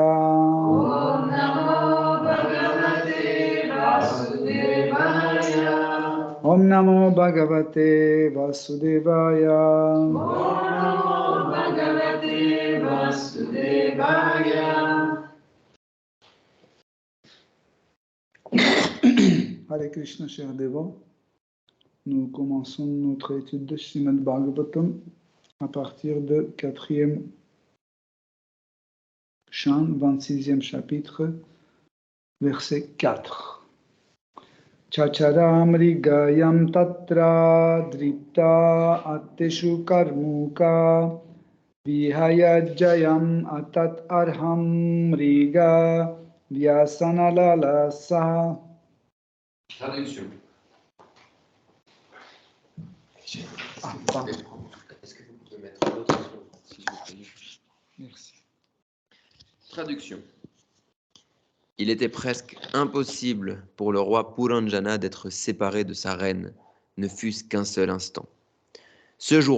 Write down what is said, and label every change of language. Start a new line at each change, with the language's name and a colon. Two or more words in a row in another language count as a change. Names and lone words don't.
Sanskrit: Om Namo Bhagavate Vasudevaya. Om Namo Bhagavate Vasudevaya. Om Namo Bhagavate Vasudevaya. Hare Krishna,
French: chers dévots. Nous commençons notre étude de Srimad Bhagavatam à partir de 4e chant, 26e chapitre, verset 4.
Sanskrit: Chacharamrigayam tatra dripta atteshu karmuka vihayajayam atat arham riga vyasanalala saha.
French: Traduction. Pardon. Est-ce que vous pouvez mettre l'autre son, s'il vous plaît? Merci. Traduction. Il était presque impossible pour le roi Puranjana d'être séparé de sa reine, ne fût-ce qu'un seul instant.